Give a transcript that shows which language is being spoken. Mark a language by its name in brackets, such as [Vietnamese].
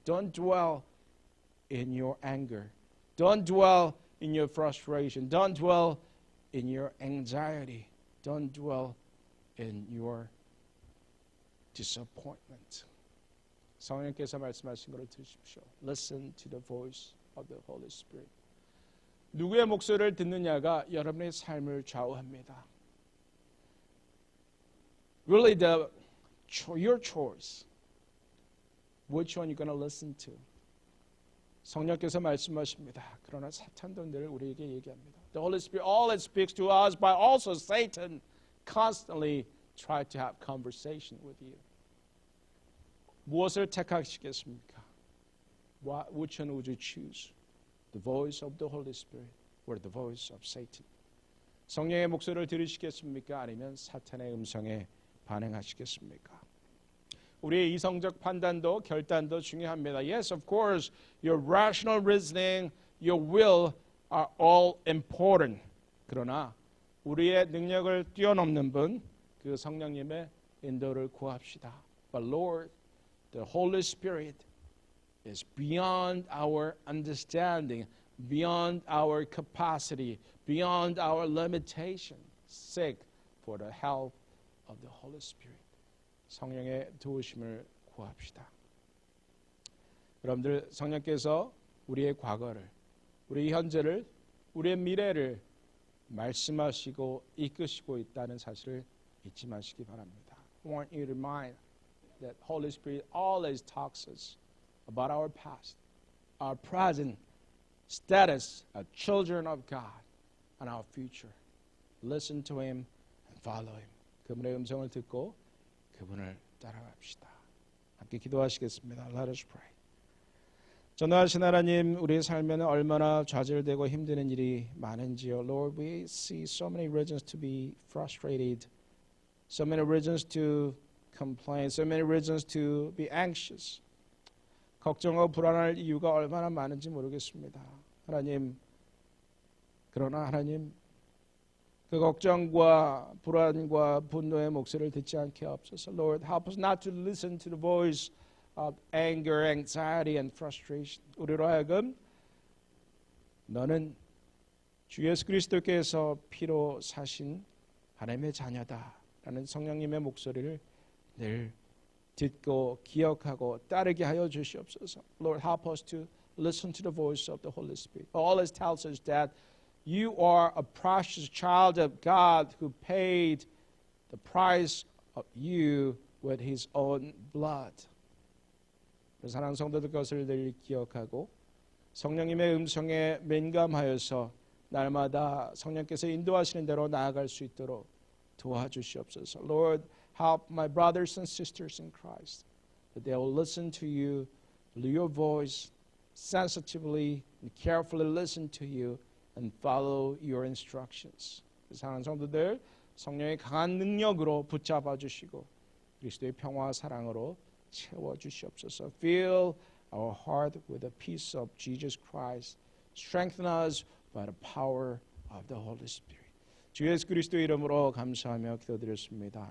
[English] Don't dwell in your anger. Don't dwell in your frustration. Don't dwell in your anxiety. Don't dwell in your disappointment. [Korean] 성령께서 말씀하신 것을 들으십시오. [English] Listen to the voice of the Holy Spirit. [Korean] 누구의 목소리를 듣느냐가 여러분의 삶을 좌우합니다. [English] Really, your choice. Which one you're going to listen to? [Korean] 성령께서 말씀하십니다. 그러나 사탄도 늘 우리에게 얘기합니다. [English] The Holy Spirit always speaks to us, but also Satan constantly tries to have conversation with you. [Korean] 무엇을 택하시겠습니까? [English] Which one would you choose? The voice of the Holy Spirit or the voice of Satan? [Korean] 성령의 목소리를 들으시겠습니까? 아니면 사탄의 음성에 반응하시겠습니까? 우리의 이성적 판단도 결단도 중요합니다. [English] Yes, of course, your rational reasoning, your will are all important. [Korean] 그러나 우리의 능력을 뛰어넘는 분, 그 성령님의 인도를 구합시다. [English] But Lord, the Holy Spirit is beyond our understanding, beyond our capacity, beyond our limitation. Seek for the help of the Holy Spirit. [Korean] 성령의 도우심을 구합시다. 여러분들, 성령께서 우리의 과거를, 우리의 현재를, 우리의 미래를 말씀하시고 이끄시고 있다는 사실을 잊지 마시기 바랍니다. [English] I want you to remind that Holy Spirit always talks us about our past, our present status as children of God, and our future. Listen to Him and follow Him. [Korean] 그분의 음성을 듣고 그분을 따라갑시다. 함께 기도하시겠습니다. [English] Let us pray. [Korean] 전능하신 하나님, 우리의 삶에는 얼마나 좌절되고 힘드는 일이 많은지요. [English] Lord, we see so many reasons to be frustrated, so many reasons to complain, so many reasons to be anxious. [Korean] 걱정하고 불안할 이유가 얼마나 많은지 모르겠습니다. 하나님, 그러나 하나님, 그 걱정과 불안과 분노의 목소리를 듣지 않게 하옵소서. [English] Lord, help us not to listen to the voice of anger, anxiety, and frustration. [Korean] 우리로 하여금 너는 주 예수 그리스도께서 피로 사신 하나님의 자녀다라는 성령님의 목소리를 늘 듣고 기억하고 따르게 하여 주시옵소서. [English] Lord, help us to listen to the voice of the Holy Spirit. Always tells us that you are a precious child of God who paid the price of you with His own blood. [Korean] 사랑하는 성도들 것을 늘 기억하고 성령님의 음성에 민감하여서 날마다 성령께서 인도하시는 대로 나아갈 수 있도록 도와주시옵소서. [English] Lord, help my brothers and sisters in Christ that they will listen to you, your voice, sensitively and carefully listen to you and follow your instructions. [Korean] 사랑하는 성도들, 성령의 강한 능력으로 붙잡아 주시고 그리스도의 평화와 사랑으로 채워 주시옵소서. [English] Fill our heart with the peace of Jesus Christ. Strengthen us by the power of the Holy Spirit. [Korean] 주 예수 그리스도 이름으로 감사하며 기도드렸습니다.